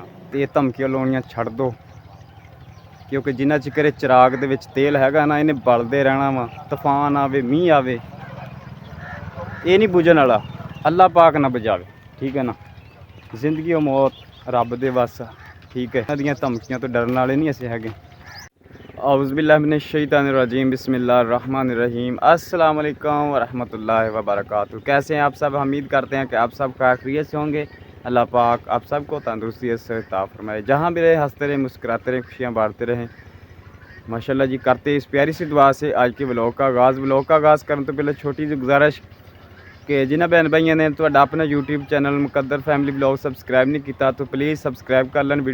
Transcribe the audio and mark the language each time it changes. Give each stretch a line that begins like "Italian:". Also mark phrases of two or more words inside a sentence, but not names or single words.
Punjabi: ਤੇ ਇਹ ਧਮਕੀਆਂ ਲਾਉਣੀਆਂ ਛੱਡ ਦੋ, ਕਿਉਂਕਿ ਜਿੰਨਾ ਚਿਰ ਚਿਰਾਗ ਦੇ ਵਿੱਚ ਤੇਲ ਹੈਗਾ ਨਾ, ਇਹਨੇ ਬਲਦੇ ਰਹਿਣਾ ਵਾ। ਤੂਫਾਨ ਆਵੇ, ਮੀਂਹ ਆਵੇ, ਇਹ ਨਹੀਂ ਬੁਝਣ ਵਾਲਾ, ਅੱਲਾ ਪਾਕ ਨਾ ਬਚਾਵੇ। ਠੀਕ ਹੈ ਨਾ, ਜ਼ਿੰਦਗੀ ਉਹ ਮੌਤ ਰੱਬ ਦੇ ਵੱਸ। ਠੀਕ ਹੈ, ਇਹਨਾਂ ਦੀਆਂ ਧਮਕੀਆਂ ਤੋਂ ਡਰਨ ਵਾਲੇ ਨਹੀਂ ਅਸੀਂ ਹੈਗੇ।
Arabic: أعوذ بالله من الشيطان الرجيم، بسم الله الرحمن الرحيم. السلام عليكم ورحمة الله وبركاته.
Urdu: کیسے ہیں آپ سب? امید کرتے ہیں کہ آپ سب خیریت سے ہوں گے۔ اللہ پاک آپ سب کو تندرستی سے عطا فرمائے، جہاں بھی رہے ہنستے رہیں، مسکراتے رہیں، خوشیاں بانٹتے رہیں ماشاءاللہ جی. کرتے اس پیاری سی دعا سے آج کے ولاگ کا آغاز کرنے تو پہلے چھوٹی سی گزارش کہ جنہیں بھین بھائیوں نے تو اپنا
English: YouTube channel
Urdu: مقدر فیملی بلاگ سبسکرائب نہیں کیا تو
English: please subscribe
Urdu: کر لیں.